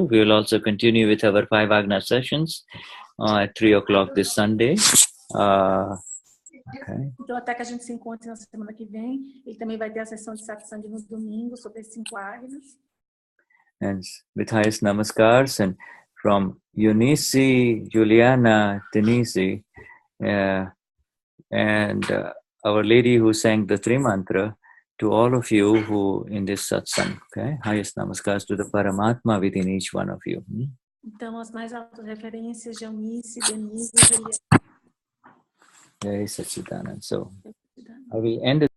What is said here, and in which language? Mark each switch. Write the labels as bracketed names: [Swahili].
[English] We will also continue with our 5 Agna sessions at 3 o'clock this Sunday. Okay. [Portuguese] Então, até que a gente se encontre na semana que vem, ele também vai ter a sessão de satsang no domingo sobre as 5 Agnas. [English] And with highest namaskars and from Eunice, Juliana, Denise, and Our Lady who sang the Tri Mantra, to all of you who in this satsang, okay? Highest namaskars to the Paramatma within each one of you. [Portuguese] Então, as mais altas referências de Eunice, Denise e Juliana. [English] Jai Sachidanand. So, I will end it.